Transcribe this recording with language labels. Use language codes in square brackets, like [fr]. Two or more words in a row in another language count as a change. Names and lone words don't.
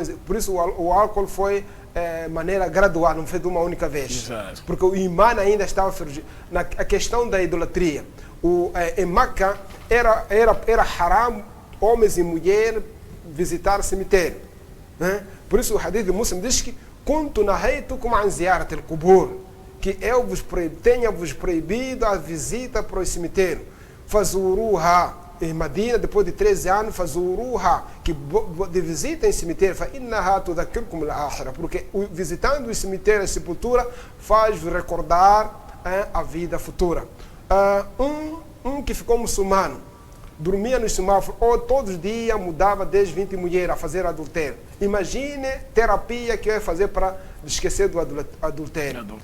[pt] Por isso o álcool foi maneira gradual, não foi de uma única vez. Exato. Porque o imã ainda estava... Na a questão da idolatria, em Meca era haram homens e mulheres visitar cemitério. Né? Por isso o hadith de Muslim diz que [ar] "كنت نهيتكم عن زيارة القبور", [pt] que eu tenha vos proibido a visita para o cemitério. Fazuruha, em Medina, depois de 13 anos, fazuruha, que de visita em cemitério, [ar] فَإِنَّهَا تُذَكِّرْكُمُ الْآخِرَةَ, [pt] porque visitando o cemitério e a sepultura faz-vos recordar a vida futura. Um que ficou muçulmano, dormia no semáforo, ou todos os dias mudava 10, 20 mulheres a fazer adultério. Imagine terapia que ia fazer para esquecer do adultério.